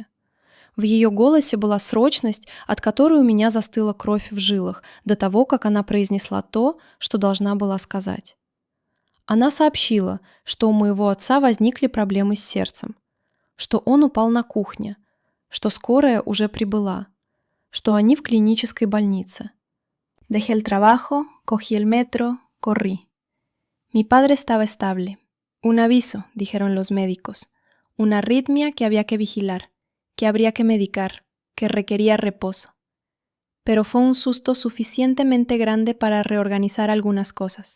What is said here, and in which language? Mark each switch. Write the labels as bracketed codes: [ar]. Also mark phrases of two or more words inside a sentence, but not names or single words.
[ru] В ее голосе была срочность, от которой у меня застыла кровь в жилах до того, как она произнесла то, что должна была сказать. Она сообщила, что у моего отца возникли проблемы с сердцем, что он упал на кухне, что скорая уже прибыла, что они в клинической больнице. [es] Dejé el trabajo, cogí el metro, corrí. Mi padre estaba estable. Un aviso, dijeron los médicos. Una arritmia que había que vigilar, que habría que medicar, que requería reposo. Pero fue un susto suficientemente grande para reorganizar algunas cosas.